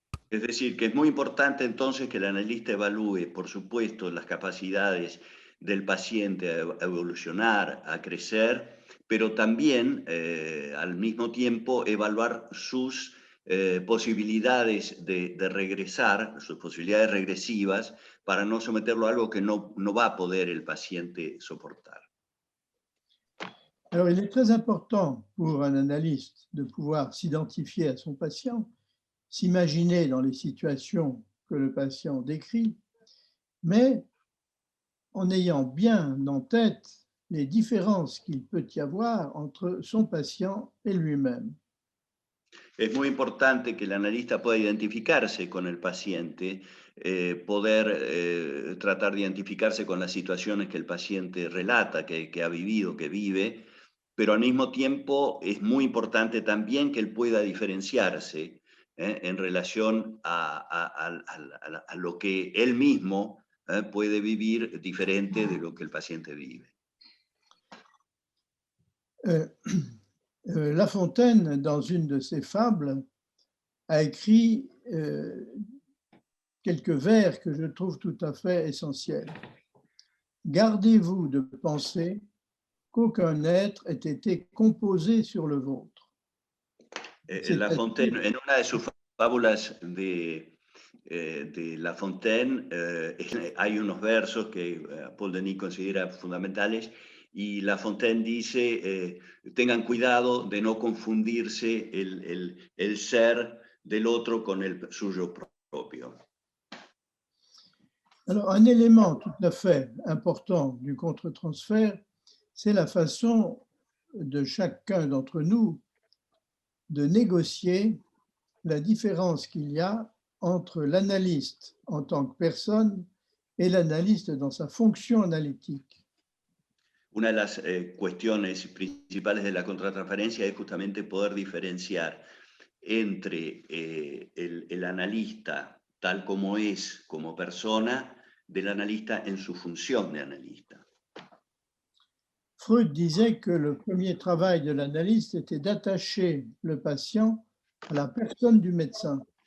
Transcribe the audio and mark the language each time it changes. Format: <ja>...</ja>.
<es>Es decir, que es muy importante entonces que el analista evalúe, por supuesto, las capacidades del paciente a evolucionar, a crecer, pero también al mismo tiempo evaluar sus posibilidades de regresar, sus posibilidades regresivas, para no someterlo a algo que no va a poder el paciente soportar.</es> <fr>Alors, il est très important pour un analyste de pouvoir s'identifier à son patient, s'imaginer dans les situations que le patient décrit, mais en ayant bien en tête les différences qu'il peut y avoir entre son patient et lui-même.</fr> <es>Es muy importante que el analista pueda identificarse con el paciente, poder tratar de identificarse con las situaciones que el paciente relata, que ha vivido, que vive, pero al mismo tiempo es muy importante también que él pueda diferenciarse en relación a lo que él mismo puede vivir diferente de lo que el paciente vive.</es> <fr>La Fontaine, dans une de ses fables, a écrit quelques vers que je trouve tout à fait essentiels. Gardez-vous de penser qu'aucun être ait été composé sur le vôtre.</fr> <es>La Fontaine, en una de sus fábulas de La Fontaine, hay unos versos que Paul Denis considera fundamentales, y La Fontaine dice, tengan cuidado de no confundirse el ser del otro con el suyo propio.</es> <fr>Alors, un élément tout à fait important du contre-transfert, c'est la façon de chacun d'entre nous de négocier la différence qu'il y a entre l'analyste en tant que personne et l'analyste dans sa fonction analytique.</fr> <es>Una de las cuestiones principales de la contratransferencia es justamente poder diferenciar entre el analista tal como es como persona del analista en su función de analista.</es> <fr>Freud disait que le premier travail de l'analyste était d'attacher le patient à la personne du médecin.</fr>